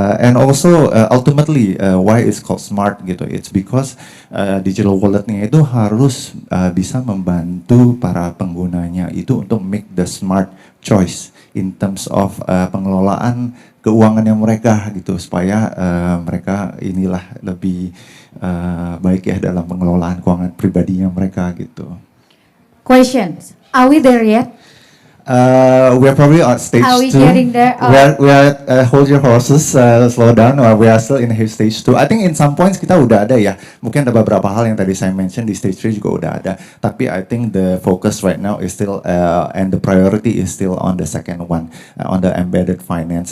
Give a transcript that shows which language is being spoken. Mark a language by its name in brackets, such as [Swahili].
[English] And also ultimately why it's called smart [Indonesian] gitu, [English] it's because [Indonesian] digital walletnya itu harus bisa membantu para penggunanya itu untuk [English] make the smart choice in terms of [Indonesian] pengelolaan keuangannya mereka gitu, supaya mereka inilah lebih baik ya dalam pengelolaan keuangan pribadinya mereka gitu. [English] Questions. Are we there yet? We are probably on stage Are we 2. getting there? We are hold your horses, slow down. We are still in stage 2. I think in some points [Indonesian] kita udah ada ya. Mungkin ada beberapa hal yang tadi saya mention di stage 3 juga udah ada. [English] Tapi I think the focus right now is still and the priority is still on the second one, on the embedded finance.